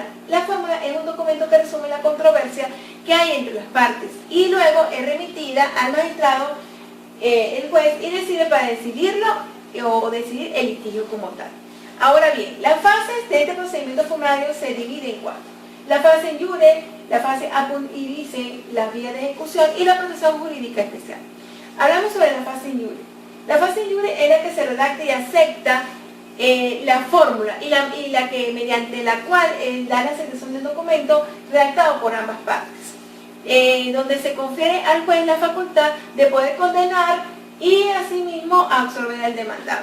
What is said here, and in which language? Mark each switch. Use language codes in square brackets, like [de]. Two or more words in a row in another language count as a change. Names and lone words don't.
[es] La fórmula es un documento que resume la controversia que hay entre las partes y luego es remitida al magistrado, el juez, y decide para decidirlo o decidir el litigio como tal. Ahora bien, las fases de este procedimiento formulario se dividen en cuatro: la fase [la] in iure, [es] la fase [la] apud iudice, [es] las vías de ejecución y la protección jurídica especial. Hablamos sobre la fase [la] in iure. [es] La fase [la] in iure [es] es la que se redacta y acepta la fórmula y la que mediante la cual da la aceptación del documento redactado por ambas partes, donde se confiere al juez la facultad de poder condenar y asimismo absorber al demandado.